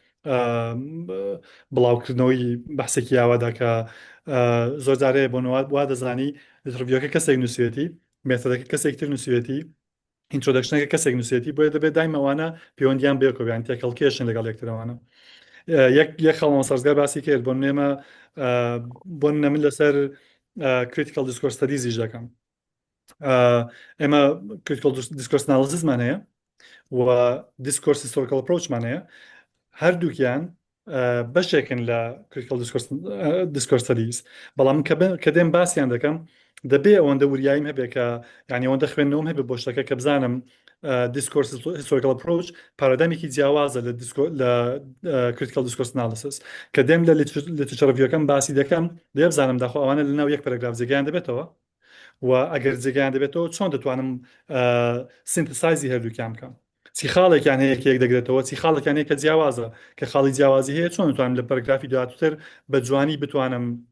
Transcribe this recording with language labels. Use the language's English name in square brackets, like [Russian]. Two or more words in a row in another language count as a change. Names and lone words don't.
[Central Kurdish] بڵاوکردنەوەی بەحسێکی یاوادا کە زۆر جارەیە بۆ وا دەزانی لیترڤیوەکە کەسێک نووسێتی مێثۆدەکە کەسێکتر نووسێتی ئینترۆدەکشنەکە کەسێک نووسێتی بۆیە دەبێت دایمەوانە پەیوەندیان بێکۆیان تێکەڵکێشن لەگەڵ یەکترەوەوانە یەک خەڵمە سەرزگار باسی کرد بۆ نێمە بۆ من لەسەر [English] critical discourse studies [Central Kurdish] دەکەم ئێمە [English] critical discourse analysis [Central Kurdish] مان هەیە و [English] discourse historical approach [Central Kurdish] مان هەیە هەردووکیان بەشێکن لە [English] critical discourse studies [Central Kurdish] بەڵام کە دێم باسییان دەکەم دەبێ ئەوەندە وریاییم هەبێ کە یعنی ئەوەندە خوێندنەوەم هەبێ بۆ شتەکە کە بزانم [English] discourse historical approach [Central Kurdish] پارادایمێکی جیاوازە لە [English] critical discourse analysis [Central Kurdish] کە دێم لە [English] literature review- [Central Kurdish] ەکەم باسی دەکەم دێ بزانم داخۆ ئەوانە لەناو یەک پەرەگراف جێگەیان دەبێتەوە و ئەگەر جێگەیان دەبێتەوە چۆن دەتوانم سینتسایزی هەردووکیان بکەم چی خاڵێکیان هەیە کە یەک دەگرێتەوە چی خاڵێکیان هەیە کە جیاوازە کە خاڵی جیاوازی هەیە چۆن دەتوانم لە پەرەگرافی دواتر بە جوانی بتوانم